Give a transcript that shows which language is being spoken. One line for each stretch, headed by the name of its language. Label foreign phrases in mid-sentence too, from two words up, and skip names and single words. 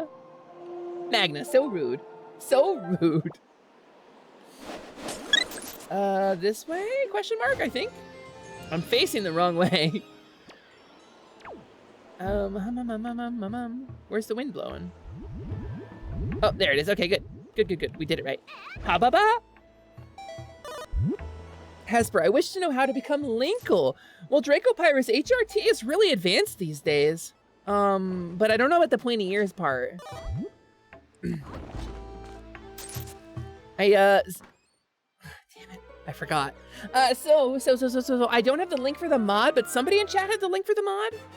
English: Magna, so rude. So rude. This way? Question mark, I think. I'm facing the wrong way. Where's the wind blowing? Oh, there it is. Okay, good. Good. We did it right. Ha-ba-ba! Hesper, I wish to know how to become Linkle. Well, Dracopyrus HRT is really advanced these days. But I don't know about the pointy ears part. Damn it, I forgot. So I don't have the link for the mod, but somebody in chat had the link for the mod.